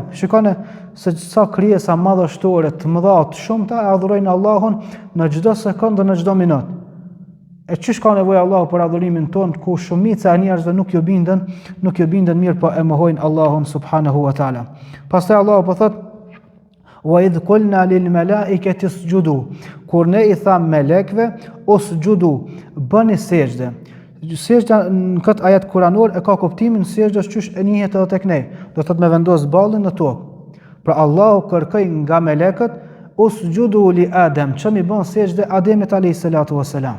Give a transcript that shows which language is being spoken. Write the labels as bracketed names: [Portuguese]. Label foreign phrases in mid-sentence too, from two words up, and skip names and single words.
[Albanian] Shikoni se sa krijesa madhështore të mëdha të shumta e adhurojnë Allahun në çdo sekondë, në çdo minutë. E çish ka nevojë Allahu për adhurimin tonë, ku shumica e njerëzve nuk ju bindën mirë, po e mohojnë Allahun [Arabic] سبحانه وتعالى. [Albanian] Pastaj Allahu po thot: [Arabic] "وإذ قلنا للملائكة اسجدوا", [Albanian] kur ne i tham melekëve, usjudu, bëni sejdë. Sejdja në këtë ajet kuranor e ka kuptimin sejdës qysh e njihet edhe tek ne. Do thotë me vendos ballin në tokë. Pra Allahu kërkoi nga melekët [Arabic] اسجدوا لآدم, [Albanian] që mi bën sejdë Ademit [Arabic] عليه الصلاة والسلام.